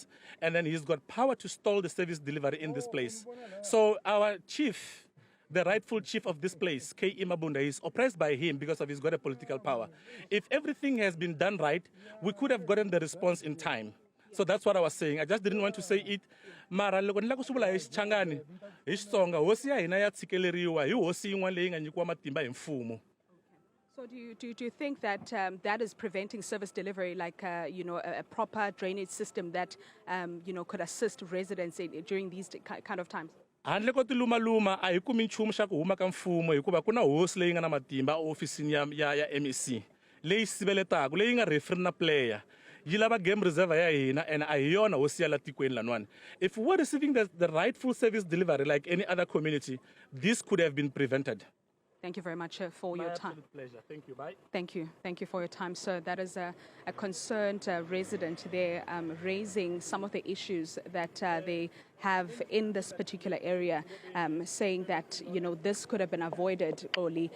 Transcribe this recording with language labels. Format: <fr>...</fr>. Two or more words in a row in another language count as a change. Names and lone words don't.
<en>And then he's got power to stall the service delivery in this place. So our chief, the rightful chief of this place, K.E. Mabunda, is oppressed by him because of he's got a political power. If everything has been done right, we could have gotten the response in time. So that's what I was saying. I just didn't want to say it.</en> <ts>Mara loko nila kusubula Changani, Songa, hosi ya hina ya tsikeleriwa, hi hosi yin'wana leyi nga nyikiwa matimba hi mfumo.</ts> <en>So do you think that that is preventing service delivery, like a proper drainage system that could assist residents during these kind of times?</en> <ts>Handle ko tiluma a hi kumi nchumu xa ku huma ka mfumo hikuva ku na hosi leyi nga na matimba ofisini ya MEC leyi siveletaka leyi nga referee na player.</ts> <en>Game reserve and if we were receiving the rightful service delivery like any other community, this could have been prevented. Thank you very much for your time. Absolute pleasure. Thank you. Bye. Thank you. Thank you for your time, sir. That is a concerned resident there raising some of the issues that they have in this particular area, saying that, this could have been avoided early.</en>